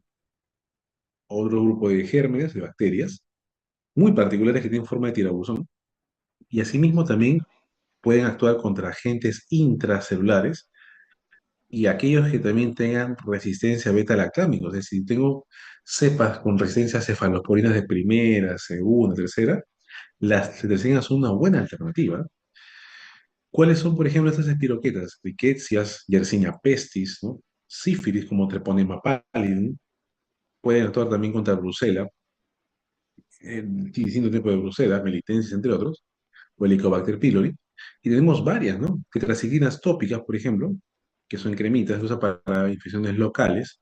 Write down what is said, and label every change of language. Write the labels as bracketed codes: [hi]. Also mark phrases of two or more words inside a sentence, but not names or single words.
[es] Otro grupo de gérmenes, de bacterias, muy particulares que tienen forma de tirabuzón, y asimismo también pueden actuar contra agentes intracelulares y aquellos que también tengan resistencia a beta-lactámicos. Es decir, tengo cepas con resistencia a cefalosporinas de primera, segunda, tercera, las tetracinas son una buena alternativa. ¿Cuáles son, por ejemplo, estas espiroquetas? Rickettsias, Yersinia pestis, ¿no? Sífilis, como Treponema pallidum, pueden actuar también contra Brucela, distintos tipos de Brucela, Melitensis, entre otros, o Helicobacter pylori. Y tenemos varias, ¿no? Tetraciclinas tópicas, por ejemplo, que son cremitas, se usa para infecciones locales.